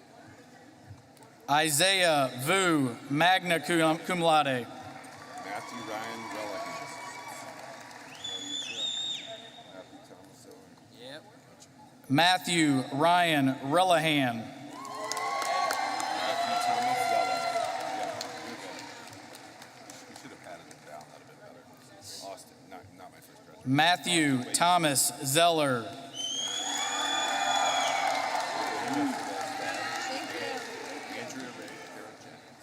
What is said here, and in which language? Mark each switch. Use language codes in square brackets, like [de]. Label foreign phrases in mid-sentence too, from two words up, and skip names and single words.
[en] Isaiah Vu, [la] magna cum laude. [en] Matthew Ryan Relican. Matthew Thomas Owen. Yep. Matthew Ryan Relihan. Matthew Thomas Zeller. Yeah, you're good. You should have patted him down. That would have been better. Austin, not my first graduate. Matthew Thomas Zeller. Andrea Ray Carrigan.